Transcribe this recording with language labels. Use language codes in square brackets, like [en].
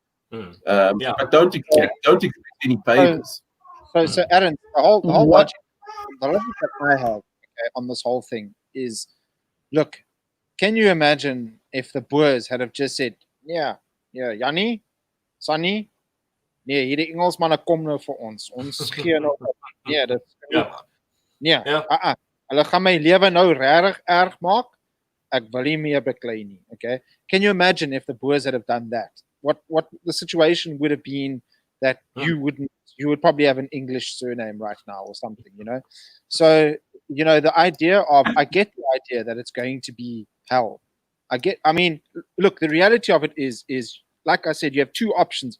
[en] But don't expect any favors. So Aaron, the whole logic that I have on this whole thing is, look, can you imagine if the Boers had have just said, Jannie, Sunny, [af] nee, hierdie Engelsmanne kom nou vir ons. Ons gee nou dit hulle gaan my lewe nou regtig erg maak. Ek wil nie meer beklei nie, okay? [en] Can you imagine if the Boers had have done that? What the situation would have been that you would probably have an English surname right now or something, you know? So, you know, the idea of, I get the idea that it's going to be hell. I mean, look, the reality of it is like I said, you have two options.